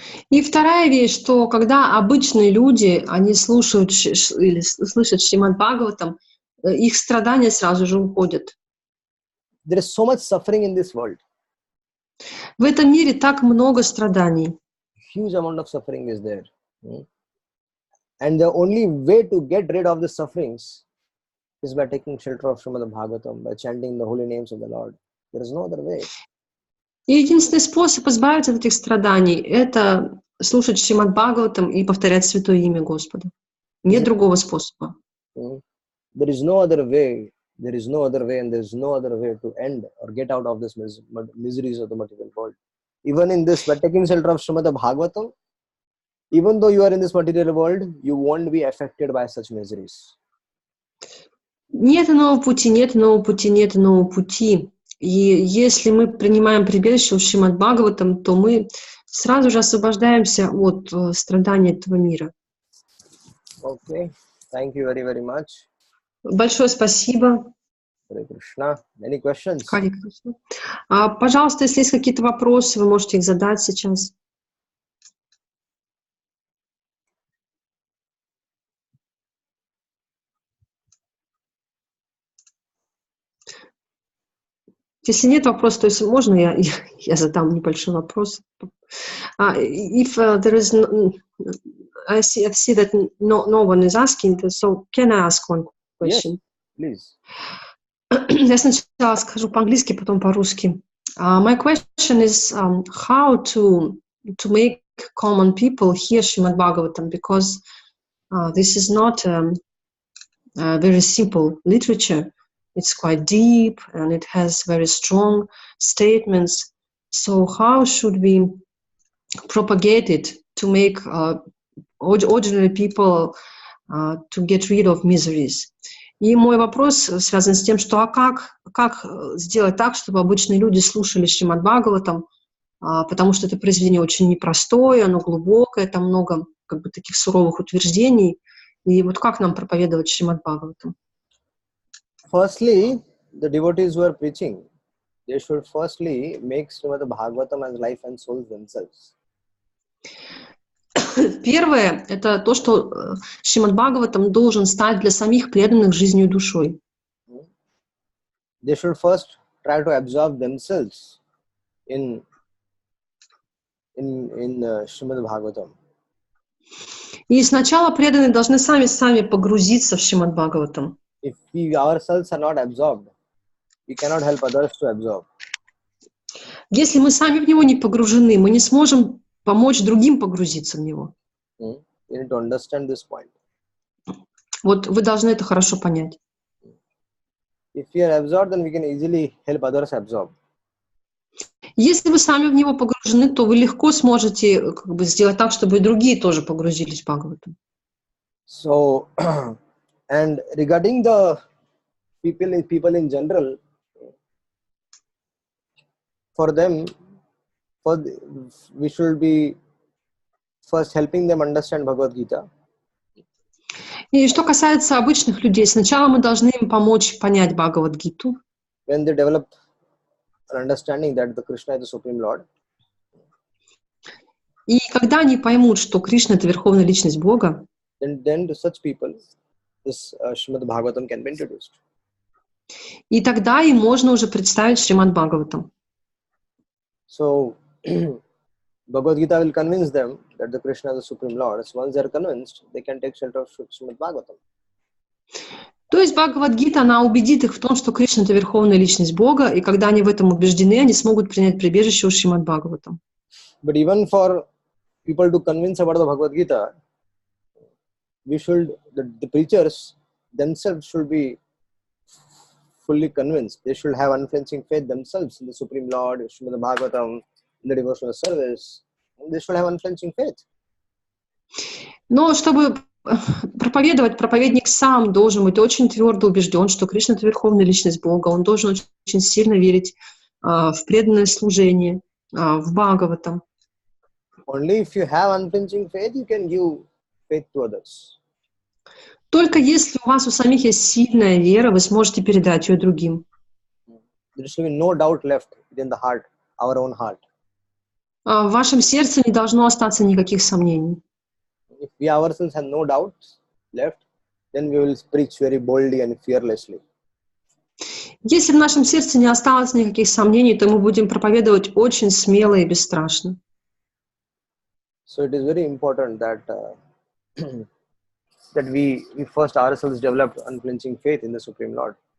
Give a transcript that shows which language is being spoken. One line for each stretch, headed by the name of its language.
Russian: И вторая вещь, что когда обычные люди, они слушают или слышат Шримад Бхагаватам, их страдания сразу же уходят.
English: There is so much suffering in this world.
Russian: В этом мире так много страданий.
English: Huge amount of suffering is there. And the only way to get rid of the sufferings is by taking shelter of Srimad Bhagavatam, by chanting the holy names of the Lord. There is no other way.
Russian: И единственный способ избавиться от этих страданий – это слушать Шримад Бхагаватам и повторять святое имя Господа. Нет другого способа.
English: There is no other way. There is no other way, and there is no other way to end or get out of this miseries of the material world. Even in this, by taking shelter of Srimad Bhagavatam, even though you are in this material world, you won't be affected by such miseries.
Russian: Нет иного пути, нет иного пути, нет иного пути. И если мы принимаем прибежище в Шримад Бхагаватам, то мы сразу же освобождаемся от страданий этого мира.
English: Okay. Thank you very, very much.
Russian: Большое спасибо.
English: Hare Krishna. Any questions?
Russian: Харе Кришна. Пожалуйста, если есть какие-то вопросы, вы можете их задать сейчас. Если нет вопросов, то есть можно я задам небольшой вопрос?
English: If there is I see that no one is asking, so can I ask one question? Yes, please.
Russian: Я сначала скажу по-английски, потом по-русски.
English: My question is how to make common people hear Srimad Bhagavatam, because this is not very simple literature. It's quite deep and it has very strong statements. So how should we propagate it to make ordinary people to get rid of miseries?
Russian: И мой вопрос связан с тем, что как сделать так, чтобы обычные люди слушали Шримад Бхагаватам, потому что это произведение очень непростое, оно глубокое, там много таких суровых утверждений. И вот как нам проповедовать Шримад Бхагаватам?
English: Firstly, the devotees who are preaching, they should firstly make Srimad Bhagavatam as life and soul themselves.
Russian: Первое – это то, что Шримад Бхагаватам должен стать для самих преданных жизнью и душой.
English: They should first try to absorb themselves in Srimad Bhagavatam.
Russian: И сначала преданные должны сами погрузиться в Шримад Бхагаватам.
English: If we ourselves are not absorbed, we cannot help others to absorb.
Russian: Если мы сами в него не погружены, мы не сможем помочь другим погрузиться в него.
English: You need to understand this point.
Russian: Вот вы должны это хорошо понять.
English: If we are absorbed, then we can easily help others absorb.
Russian: Если вы сами в него погружены, то вы легко сможете сделать так, чтобы и другие тоже погрузились в Бхагаватам.
English: So, and regarding the people in general, for them, we should be first helping them understand Bhagavad Gita.
Russian: И что касается обычных людей, сначала мы должны им помочь понять Бхагавад-гиту.
English: When they develop an understanding that the Krishna is the Supreme Lord.
Russian: И когда они поймут, что Кришна — это Верховная Личность Бога,
English: then to such people, this Srimad Bhagavatam can be introduced.
Russian: И тогда им можно уже представить Шримад Бхагаватам.
English: So, Bhagavad Gita will convince them that the Krishna is the Supreme Lord. So once they are convinced, they can take shelter of Srimad Bhagavatam.
Russian: То есть Бхагавад-гита, она убедит их в том, что Кришна — это Верховная Личность Бога, и когда они в этом убеждены, они смогут принять прибежище у Шримад Бхагаватам.
English: But even for people to convince about the Bhagavad Gita, the preachers themselves should be fully convinced. They should have unflinching faith themselves in the Supreme Lord, Srimad Bhagavatam, in the devotional service. They should have unflinching faith.
Russian: Но чтобы проповедовать, проповедник сам должен быть очень твердо убежден, что Кришна — это Верховная Личность Бога. Он должен очень сильно верить в преданное служение, в Бхагаватам.
English: Only if you have unflinching faith, you can give faith to others.
Russian: Только если у вас у самих есть сильная вера, вы сможете передать ее другим.
English: There should be no doubt left within the heart, our own heart.
Russian: В вашем сердце не должно остаться никаких сомнений.
English: If we ourselves have no doubts left, then we will preach very boldly and fearlessly.
Russian: Если в нашем сердце не осталось никаких сомнений, то мы будем проповедовать очень смело и бесстрашно.
English: So it is very important that that we first ourselves develop unflinching faith in the Supreme Lord.